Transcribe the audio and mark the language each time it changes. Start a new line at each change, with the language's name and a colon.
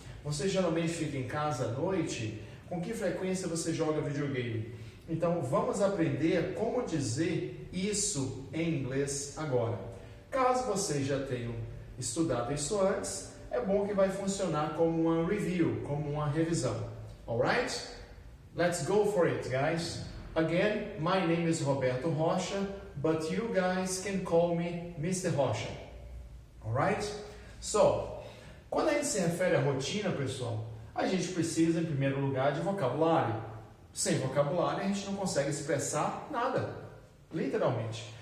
Portuguese: Você geralmente fica em casa à noite? Com que frequência você joga videogame? Então vamos aprender como dizer isso em inglês agora. Caso vocês já tenham estudado isso antes, é bom que vai funcionar como uma review, como uma revisão.
English: Alright? Let's go for it, guys. Again, my name is Roberto Rocha, but you guys can call me Mr. Rocha. Alright?
Portuguese: So, quando a gente se refere à rotina, pessoal, a gente precisa, em primeiro lugar, de vocabulário. Sem vocabulário, a gente não consegue expressar nada, literalmente.